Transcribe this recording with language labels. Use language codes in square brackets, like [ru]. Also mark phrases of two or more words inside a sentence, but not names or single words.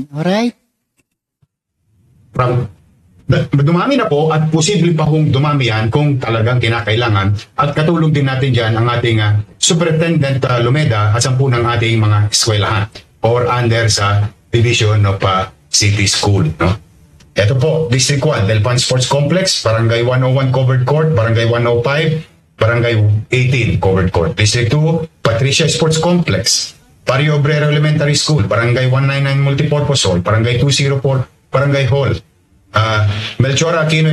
[tl] Alright? dumami na po at posible pa hong dumami yan kung talagang kinakailangan at katulong din natin dyan ang ating Superintendent Lumeda at 10 ng ating mga eskwelahan or under sa [en] Division of City School. [tl] No? Ito po, District 1, Delpan Sports Complex, Barangay 101 Covered Court, Barangay 105, Barangay 18 Covered Court. District 2, Patricia Sports Complex, Barrio Obrero Elementary School, Barangay 199 Multipurpose Hall, Barangay 204 Barangay Hall, Melchor Aquino